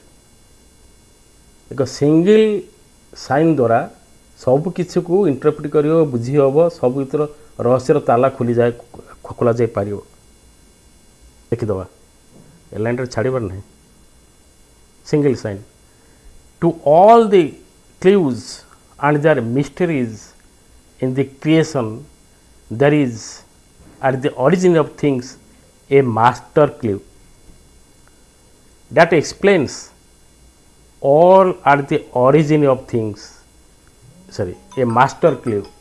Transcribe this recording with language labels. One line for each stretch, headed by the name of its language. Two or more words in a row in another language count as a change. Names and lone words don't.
Odia: ଏକ
English: single sign
Odia: ଦ୍ୱାରା ସବୁ କିଛିକୁ ଇଣ୍ଟରପ୍ରିଟ୍ କରିହେବ, ବୁଝି ହେବ, ସବୁ ଭିତର ରହସ୍ୟର ତାଲା ଖୋଲା ଯାଇପାରିବ। ଦେଖିଦେବା, ଏ ଲାଇନ୍ରେ ଛାଡ଼ିବାର ନାହିଁ।
English: single sign to all the clues and their mysteries in the creation there is at the origin of things a master clue that explains all at the origin of things, a master clue.